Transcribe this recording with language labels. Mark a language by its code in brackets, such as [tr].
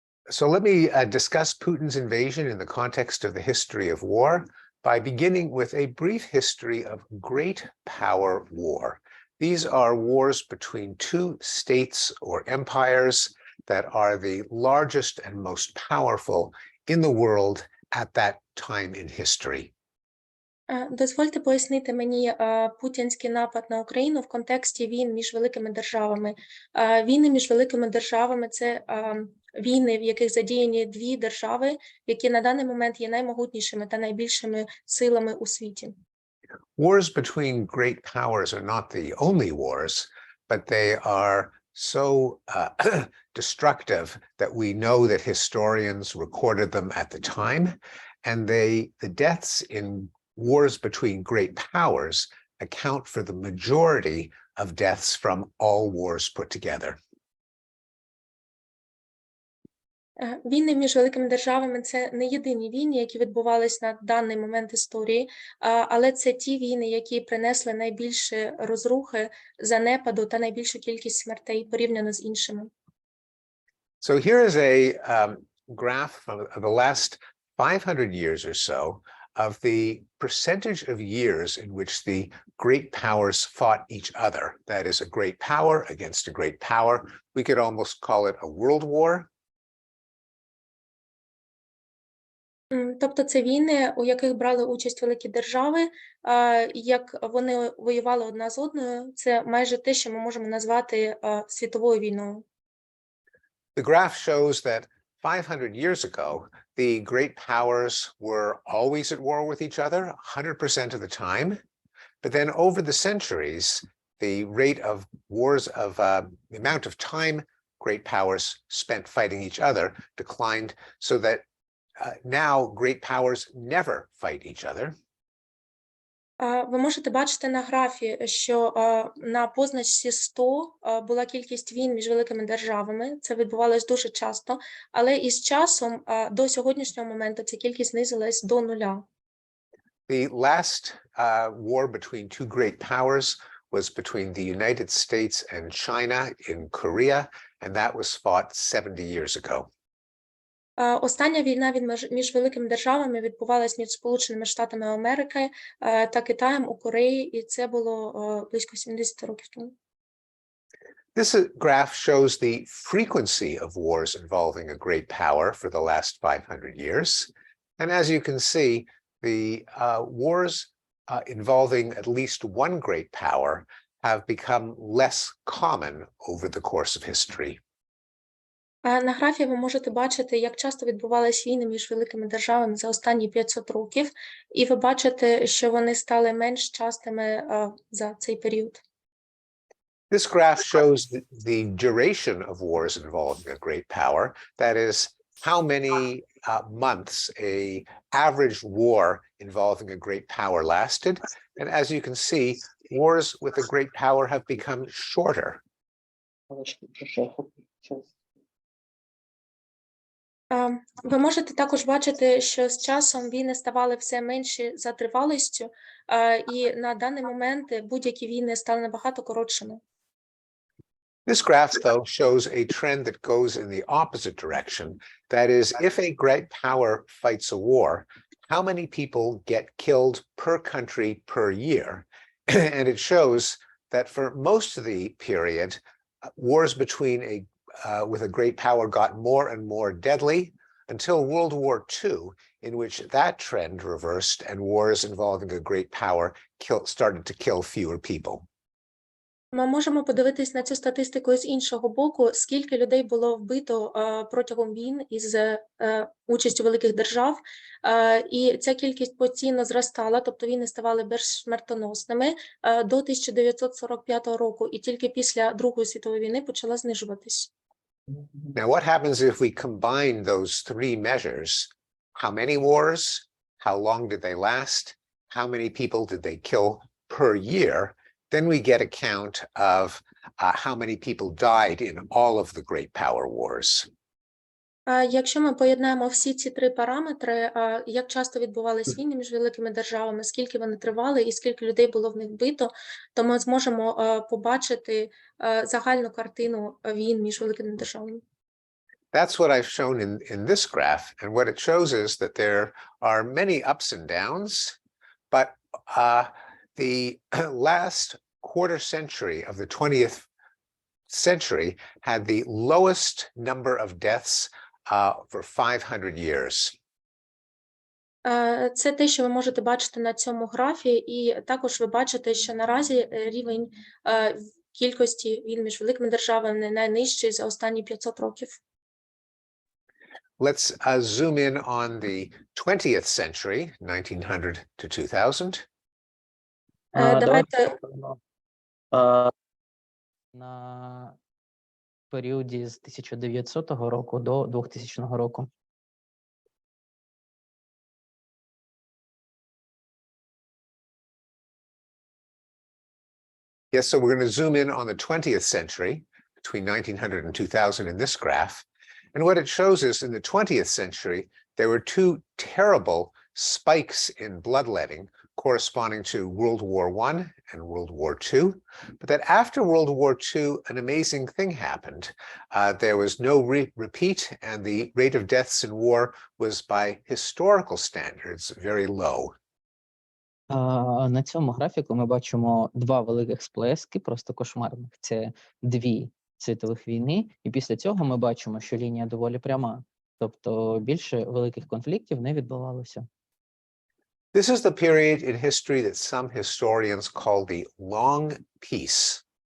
[en] So let me discuss Putin's invasion in the context of the history of war by beginning with a brief history of great power war. These are wars between two states or empires that are the largest and most powerful in the world at that time in history. [uk] Дозвольте пояснити мені путінський напад на Україну в контексті війн між великими державами. Війни між великими державами – це війни, в яких задіяні дві держави, які на даний момент є наймогутнішими та найбільшими силами у світі. [en] Wars between great powers are not the only wars, but they are so destructive that we know that historians recorded them at the time, and the deaths in wars between great powers account for the majority of deaths from all wars put together. [uk] Війни між великими державами – це не єдині війни, які відбувались на даний момент історії, але це ті війни, які принесли найбільше розрухи, занепаду та найбільшу кількість смертей порівняно з іншими. [en] So here is a graph of the last 500 years or so of the percentage of years in which the great powers fought each other. That is, a great power against a great power. We could almost call it a world war. [uk] Тобто це війни, у яких брали участь великі держави, як вони воювали одна з одною, це майже те, що ми можемо назвати світовою війною. [en] The graph shows that 500 years ago, the great powers were always at war with each other 100% of the time. But then over the centuries, the rate of wars of the amount of time great powers spent fighting each other declined so that now great powers never fight each other. [uk] Ви можете бачити на графі, що на позначці 100 була кількість війн між великими державами. Це відбувалось дуже часто, але із часом до сьогоднішнього моменту ця кількість знизилась до 0. [en] The last war between two great powers was between the United States and China in Korea, and that was fought 70 years ago. [uk] Остання війна між великими державами відбувалась між Сполученими Штатами Америки та Китаєм у Кореї, і це було близько 70 років тому. [en] This graph shows the frequency of wars involving a great power for the last 500 years. And as you can see, the wars involving at least one great power have become less common over the course of history. [uk] На графі ви можете бачити, як часто відбувалися війни між великими державами за останні 500 років, і ви бачите, що вони стали менш частими за цей період. [en] This graph shows the duration of wars involving a great power. That is, how many months an average war involving a great power lasted. And as you can see, wars with a great power have become shorter. [uk] Ви можете також бачити, що з часом війни ставали все менші за тривалістю, і на даний момент будь-які війни стали набагато коротшими. [en] This graph, though, shows a trend that goes in the opposite direction. That is, if a great power fights a war, how many people get killed per country per year? And it shows that for most of the period, wars between with a great power got more and more deadly until World War II, in which that trend reversed and wars involving a great power started to kill fewer people. [uk] Ми можемо подивитись на цю статистику з іншого боку, скільки людей було вбито протягом війн із участю великих держав, і ця кількість постійно зростала, тобто війни ставали більш смертоносними до 1945 року, і тільки після Другої світової війни почала знижуватись. [en] Now, what happens if we combine those three measures? How many wars? How long did they last? How many people did they kill per year? Then we get a count of how many people died in all of the great power wars. [uk] Якщо ми поєднаємо всі ці три параметри, як часто відбувались війни між великими державами, скільки вони тривали і скільки людей було в них вбито, то ми зможемо побачити загальну картину війн між великими державами. [en] That's what I've shown in this graph. And what it shows is that there are many ups and downs, but the last quarter century of the 20th century had the lowest number of deaths for 500 years. [uk] Це те, що ви можете бачити на цьому графі, і також ви бачите, що наразі рівень кількості війн між великими державами найнижчий за останні 500 років. [en] Let's zoom in on the 20th century, 1900 to 2000. [uk] Давайте на періоді з 1900 року до 2000 року. [en] Yes, so we're going to zoom in on the 20th century between 1900 and 2000 in this graph. And what it shows is in the 20th century, there were two terrible spikes in bloodletting corresponding to World War I and World War II, but that after World War II, an amazing thing happened. There was no repeat, and the rate of deaths in war was, by historical standards, very low. [uk] На цьому графіку ми бачимо два великих сплески, просто кошмарних. Це дві світових війни, і після цього ми бачимо, що лінія доволі пряма. Тобто більше великих конфліктів не відбувалося. [en] This is the period in history that some historians call the long peace.